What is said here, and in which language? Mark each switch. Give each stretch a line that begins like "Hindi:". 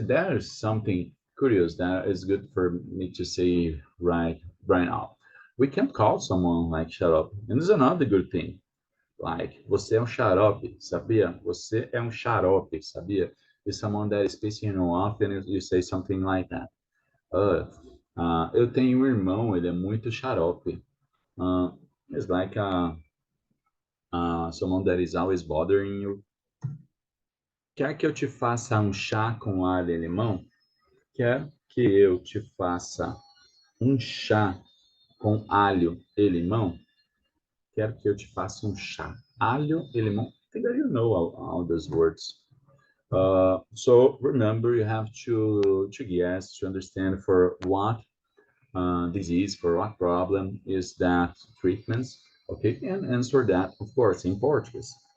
English: There's something curious that is good for me to say right now. We can't call someone like xarope, and this is another good thing.
Portuguese: Like, você é um xarope, sabia? Você é um xarope, sabia?
English: If someone that is pissing you off and you say something like that.
Portuguese: Eu tenho um irmão, ele é muito xarope.
English: It's like someone that is always bothering you.
Portuguese: Quer que eu te faça um chá com alho e limão? Quer que eu te faça um chá com alho e limão? Quer que eu te faça um chá? Alho e limão.
English: I think that you know all those words. So remember, you have to guess, to understand for what disease, for what problem is that treatments, okay, and answer that, of course, in Portuguese.